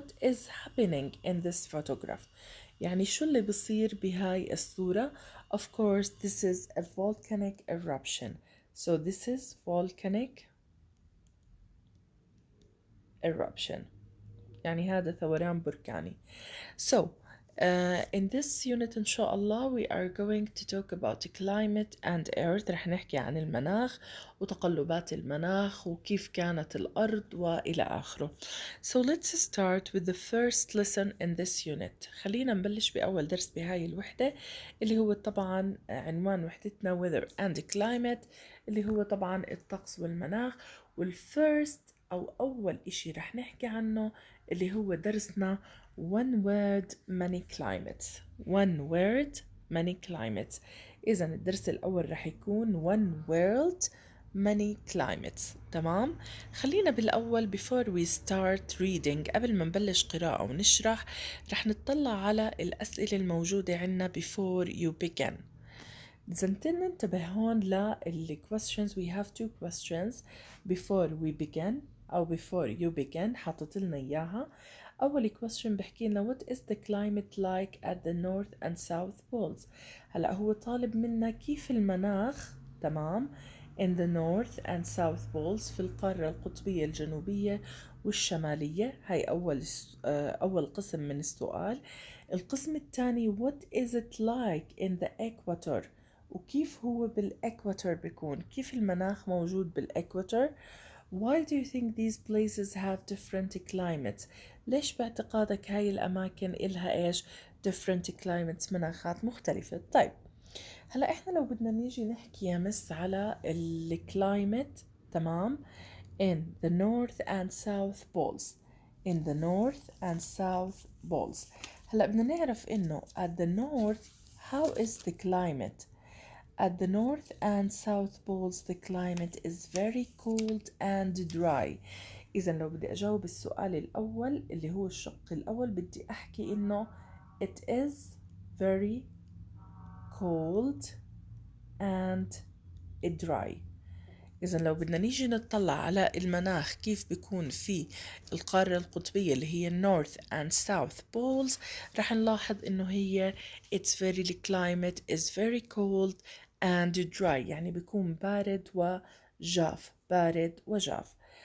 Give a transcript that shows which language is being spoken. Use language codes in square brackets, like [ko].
[en] What is happening in this photograph? [ar] يعني شو اللي بصير بهاي الصورة؟ [en] Of course, this is a volcanic eruption. So this is volcanic eruption. [ar] يعني هذا ثوران بركاني. [en] So in this unit inshallah we are going to talk about climate and earth. [ar] رح نحكي عن المناخ وتقلبات المناخ وكيف كانت الأرض وإلى آخره. [en] So let's start with the first lesson in this unit. [ar] خلينا نبلش بأول درس بهاي الوحدة اللي هو طبعا عنوان وحدتنا [en] weather and climate [ar] اللي هو طبعا الطقس والمناخ. والفيرست أو أول إشي رح نحكي عنه اللي هو درسنا [en] one word many climates. one word many climates. [ar] إذا الدرس الأول رح يكون [en] one world many climates. [ar] تمام. خلينا بالأول [en] before we start reading [ar] قبل ما نبلش قراءة ونشرح رح نطلع على الأسئلة الموجودة عنا [en] before you begin. [ar] زنتين ننتبه هون لل questions. [en] we have two questions before we begin أو before you begin [ar] حاطط لنا إياها. [en] أول question [ar] بحكي لنا [en] what is the climate like at the north and south poles. [ar] هلأ هو طالب منا كيف المناخ. تمام. [en] in the north and south poles [ar] في القارة القطبية الجنوبية والشمالية. هاي أول قسم من السؤال. القسم الثاني [en] what is it like in the equator. [ar] وكيف هو بالإكواتور بيكون، كيف المناخ موجود بالإكواتور. [en] Why do you think these places have different climates. [ar] ليش باعتقادك هاي الأماكن إلها إيش [en] different climates، [ar] مناخات مختلفة. طيب هلا إحنا لو بدنا نيجي نحكي يا مس على الكلايمت. تمام. [en] in the north and south poles. in the north and south poles. [ar] هلا بدنا نعرف إنه [en] at the north how is the climate. At the north and south poles the climate is very cold and dry. [ar] إذا لو بدي أجاوب السؤال الأول اللي هو الشق الأول بدي أحكي إنه [en] it is very cold and dry. [ar] إذا لو بدنا نيجي نطلع على المناخ كيف بيكون في القارة القطبية اللي هي North and South Poles، رح نلاحظ إنه هي [en] it's very the climate is very cold and dry، [ar] يعني بيكون بارد وجاف، بارد وجاف.